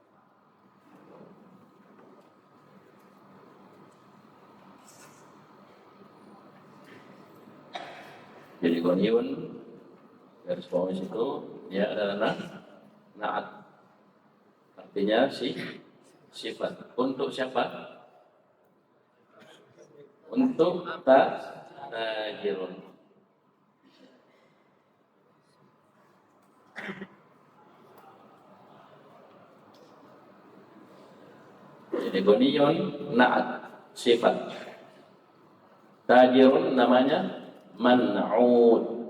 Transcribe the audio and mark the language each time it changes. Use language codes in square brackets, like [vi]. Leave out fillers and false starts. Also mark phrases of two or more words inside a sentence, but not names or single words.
[id] Jadi ghaniyun garis bawah itu dia adalah na'at. Artinya sifat. Untuk siapa? Untuk tajirun. Jadi [ar] ghaniyun na'at [id] sifat. Tajirun namanya man'ud.